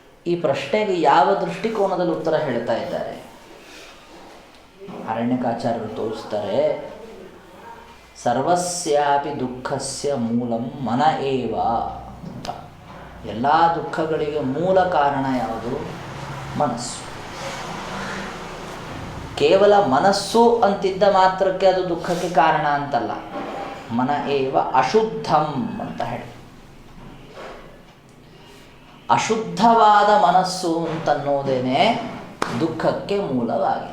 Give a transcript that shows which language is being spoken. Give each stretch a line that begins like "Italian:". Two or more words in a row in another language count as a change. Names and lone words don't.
Kannada: ಈ ಪ್ರಶ್ನೆಗೆ ಯಾವ ದೃಷ್ಟಿಕೋನದಲ್ಲಿ ಉತ್ತರ ಹೇಳ್ತಾ ಇದ್ದಾರೆ? ಅರಣ್ಯಕಾಚಾರ್ಯರು ತೋರಿಸ್ತಾರೆ,
Sanskrit: ಸರ್ವಸ್ಯಾಪಿ ದುಃಖಸ್ಯ ಮೂಲಂ ಮನ ಏವ ಅಂತ.
Kannada: ಎಲ್ಲ ದುಃಖಗಳಿಗೆ ಮೂಲ ಕಾರಣ ಯಾವುದು? ಮನಸ್ಸು. ಕೇವಲ ಮನಸ್ಸು ಅಂತಿದ್ದ ಮಾತ್ರಕ್ಕೆ ಅದು ದುಃಖಕ್ಕೆ ಕಾರಣ ಅಂತಲ್ಲ.
Sanskrit: ಮನ ಏವ ಅಶುದ್ಧಂ
Kannada: ಅಂತ ಹೇಳಿ, ಅಶುದ್ಧವಾದ ಮನಸ್ಸು ಅಂತನ್ನೋದೇನೆ ದುಃಖಕ್ಕೆ ಮೂಲವಾಗಿದೆ.